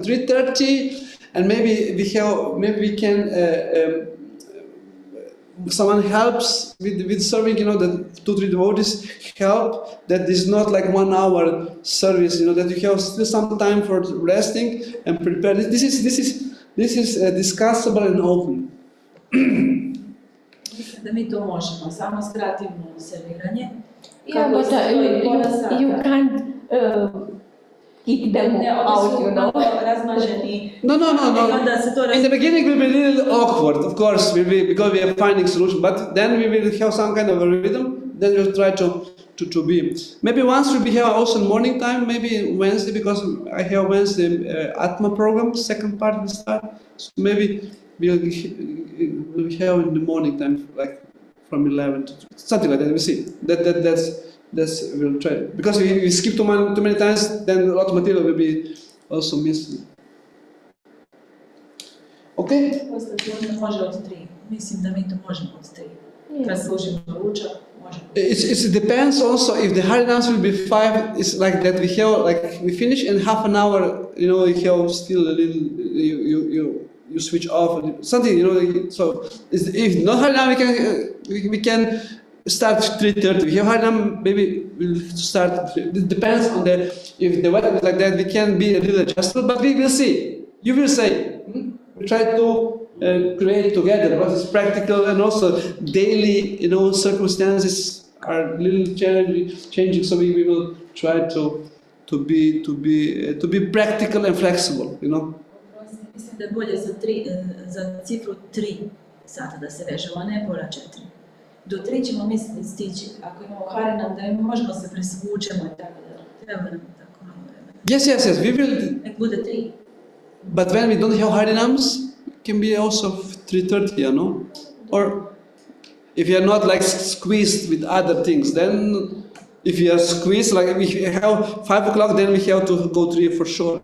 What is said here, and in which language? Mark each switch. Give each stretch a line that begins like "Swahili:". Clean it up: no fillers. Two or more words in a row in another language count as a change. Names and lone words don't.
English: 3:30, and maybe we can. Someone helps with serving. The 2-3 devotees help. That is not like 1 hour service. That you have still some time for resting and prepare. This is discussable and open.
Croatian: Mislim da mi to možemo, samo skratimo serviranje.
English: Yeah, but you can't kick them out,
Croatian: razmaženi.
English: No. In the beginning will be a little awkward, of course, because we are finding solution. But then we will have some kind of a rhythm. Then we'll try to be. Maybe once we'll be here also in morning time. Maybe Wednesday, because I have Wednesday Atma program. Second part will start. So maybe we'll have in the morning time, like from 11 to something like that. We'll see. That's we'll try. Because if we skip too many times, then a lot of material will be also missing. Okay?
Croatian: Može od 3. Mislim da mi to možemo od 3. Kad služimo ručak, možemo.
English: It depends also if the Harinams will be 5. It's like that we finish in half an hour. You have still a little. You switch off something. So if not Harinam, we can start 3:30. We have Harinam, maybe we'll start. It depends on if the weather is like that. We can be a little adjustable, but we will see. You will say. We try to create together what is practical, and also daily, circumstances are a little changing. So we will try to be practical and flexible.
Croatian: Mislim da je bolje za cifru 3 sata da se vežemo, a ne pola 4. Do 3 ćemo misliti stići. Ako imamo Harinam, da možemo se presvučemo i tako da treba nam tako malo vremena.
English: Yes. We will.
Croatian: Nek bude 3.
English: But when we don't have Harinams, it can be also 3:30, Or if you are not like squeezed with other things, then if you are squeezed, like if you have 5 o'clock, then we have to go 3 for sure.